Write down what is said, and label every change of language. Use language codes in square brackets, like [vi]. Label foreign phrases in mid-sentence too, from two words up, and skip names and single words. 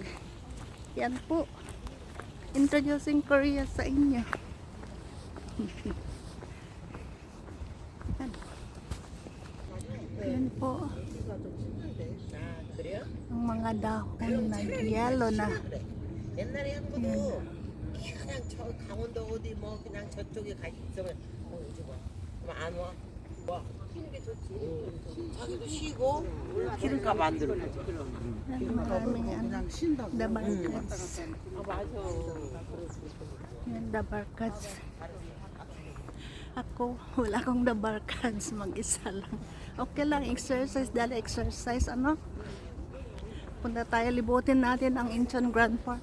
[tl] Yan po. Introducing Korea sa inyo. Yan po. Ang mga dahon na yellow na. [ko] 옛날에 한 것도 그냥 저 강원도 어디 뭐 그냥 저쪽에 가 있으면 이제 그럼 안 와. 와. 쉬는 게 좋지. 자기도 쉬고 기름값 안 들고. [tl] Maraming dabarkads. Yan, dabarkads. Ako, wala akong dabarkads. Mag-isa lang. Okay lang, exercise. Dala exercise, punta tayo, libutin natin ang Incheon Grand Park.